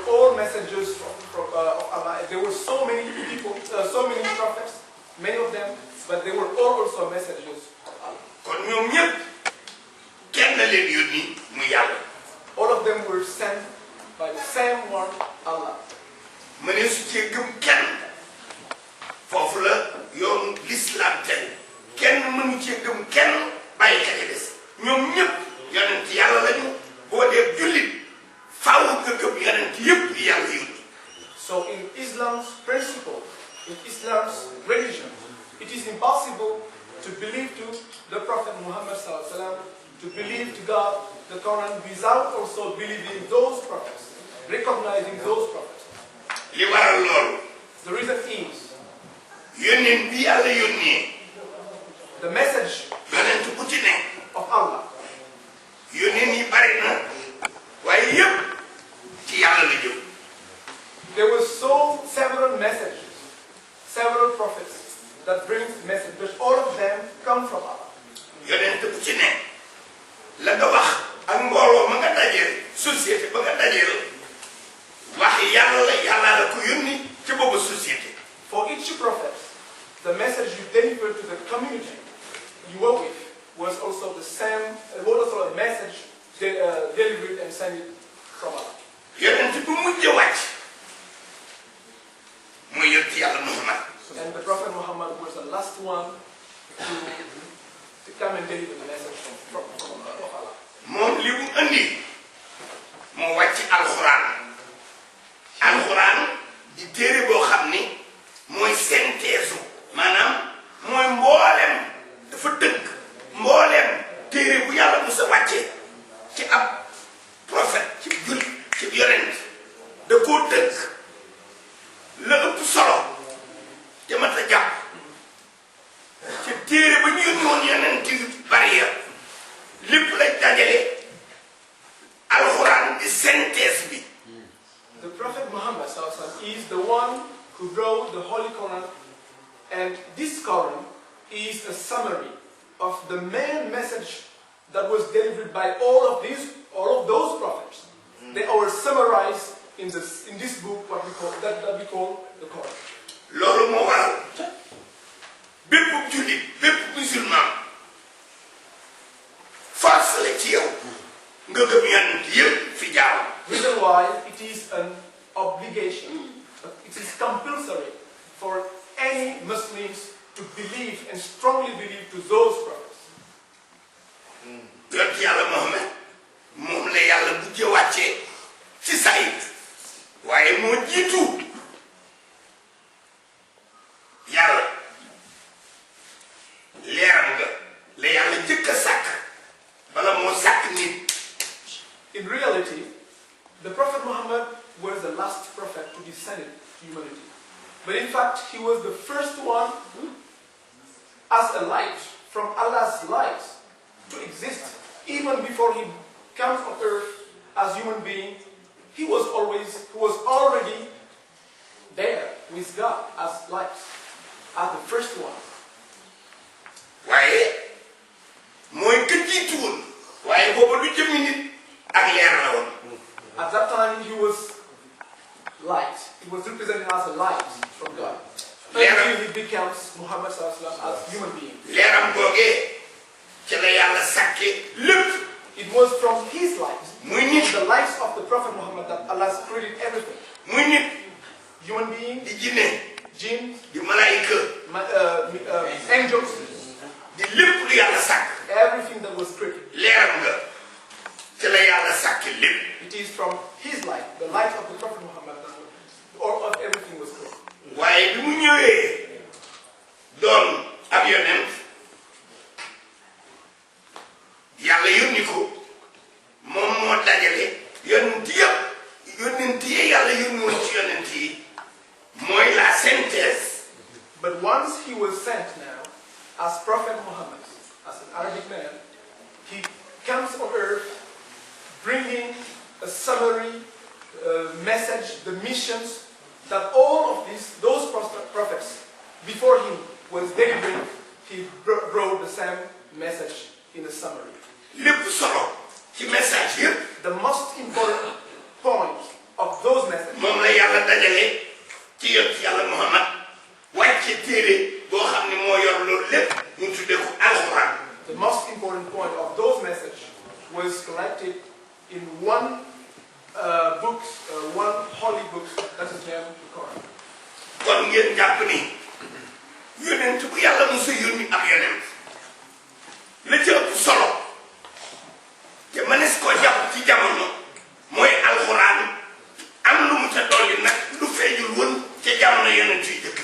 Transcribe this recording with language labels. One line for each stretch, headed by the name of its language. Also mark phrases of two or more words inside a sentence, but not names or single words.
English: all messengers of Allah. There were so many people, so many prophets, many of them, but they were all also messengers of Allah.
Wolof: kon ñoom ñëpp kenn leen yónni mu yàlla.
English: All of them were sent by the same one, Allah.
Wolof: ma ne su cee gëm kenn foofu la yoonu l'islam teg kenn mënu cee gëm kenn bàyyi ka ca des ñoom ñëpp yonent yàlla lañu boo dee jullit faaw nga gëm yonent yëpp yi yàlla yónni.
English: So in Islam's principle, in Islam's religion, it is impossible to believe to the Prophet Muhammad
Arabic: صلى الله عليه وسلم,
English: to believe to God, the Quran, without also believing those prophets, recognizing those prophets.
Wolof: li waral loolu.
English: The reason is
Wolof: yónneen bi yàlla yónnee.
English: the message
Wolof: yonent bu ci ne.
English: of Allah.
Wolof: yónneen yi bari na waaye yëpp ci yàlla la jëm.
English: There were several messages, several prophets that bring message, but all of them come from Allah.
Wolof: yonent bu ci ne la nga wax ak mbooloo ma nga dajeel société ba nga dajeel wax yàlla la ko yónni ci boobu société.
English: For each prophet, the message you deliver to the community you work with was also the same, was also a message delivered and sent from Allah.
Wolof: yonent bu mujj wàcc mooy yonent yàlla Muhammad.
English: And the Prophet Muhammad was the last one to come and deliver the message from Allah.
Wolof: moom li mu andi moo wàcc alxuraan. alxuraan di téere boo xam ni mooy synthèse maanaam mooy mboolem dafa tënk mboolem téere bu yàlla musa wàcce ci ab prophète ci jullit ci yonent da koo tënk la ëpp solo te mat a jàpp ci téere ba ñu yónni woon yonent yu bari ya lépp lañ dajale alxuraan di synthèse bi.
English: The Prophet Muhammad is the one who wrote the Holy Quran, and this Quran is a summary of the main message that was delivered by all of those prophets. They are summarized in this book what we call the Quran.
Wolof: loolu moo waral bépp jullit bépp musulman force la ci yow nga gëm yonent yëpp fi jaar.
English: Reason why it is an obligation, it is compulsory for any Muslims to believe and strongly believe to those prophets.
Wolof: yonent yàlla Muhammad moom la yàlla bu jë wàccee ci sayit waaye moo jiitu yàlla leeram nga la yàlla jëkk a sàkk bala moo sàkk nit.
English: In reality, the Prophet Muhammad was the last prophet to be sent to humanity. But in fact, he was the first one as a light from Allah's light to exist. Even before he comes on earth as human being, he was already there with God as light, as the first one.
Wolof: waaye mooy ka jiitu woon waaye booba du jëmmi nit ak leer la woon.
English: At that time, he was light. He was represented as a light from God. Until he becomes Muhammad
Arabic: صلى الله عليه وسلم
English: as human being.
Wolof: leeram googee ci la yàlla sàkke lépp.
English: It was from his light,
Wolof: muy nit
English: the light of the Prophet Muhammad, that Allah created everything.
Wolof: muy nit
English: Human being,
Wolof: di jinne
English: jinn,
Wolof: di malaayika
English: angels,
Wolof: di lépp lu yàlla sàkk
English: everything that was created.
Wolof: leeram nga ci la yàlla sàkke lépp.
English: It is from his light, the light of the Prophet Muhammad, that all of everything was created.
Wolof: waaye bi mu ñëwee doon ab yonent yàlla yónni ko moom moo dajale yonent yëpp yonent yi yàlla yónni woon ci yonent yi mooy la synthèse.
English: But once he was sent now, as Prophet Muhammad, as an Arabic man, he comes on earth bringing a summary message, the missions that all of those prophets before him was delivering. He brought the same message in a summary.
Wolof: lépp solo ci message yëpp
English: The most important point of those messages
Wolof: yàlla dajale ci yonent yàlla Muhammad wàcce téere boo xam ne moo yor loolu lépp ñu tuddee ko alxuraan.
English: The most important point of those messages was collected in one book, one holy book that is named the Quran.
Wolof: kon ngeen jàpp ni yonent bu yàlla mos a yónni ak yonent la ci ëpp solo te mënees koo jàpp ci jamono mooy alxuraan am lu mu ca dolli nag lu feeñul woon ca jamono yonent yi jëkk.